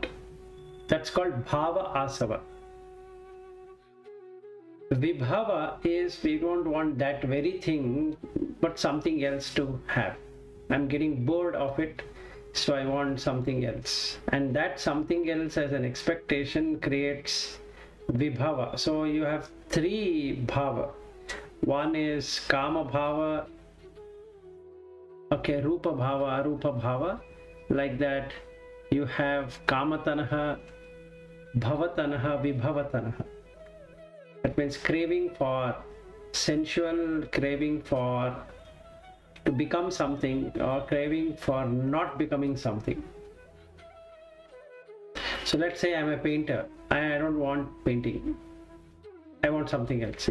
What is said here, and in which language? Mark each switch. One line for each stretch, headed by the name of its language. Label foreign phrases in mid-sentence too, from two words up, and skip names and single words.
English: That's called
Pali: bhava asava.
English: Vibhava is we don't want that very thing but something else to have. I'm getting bored of it, so I want something else, and that something else as an expectation creates vibhava. So you have three bhava. One is
Pali: kama bhava,
English: okay,
Pali: rupa bhava, arupa bhava.
English: Like that you have
Pali: kamatanaha, bhavatanaha, vibhavatanaha.
English: That means craving for sensual, craving for to become something, or craving for not becoming something. So let's say I'm a painter, I don't want painting, I want something else.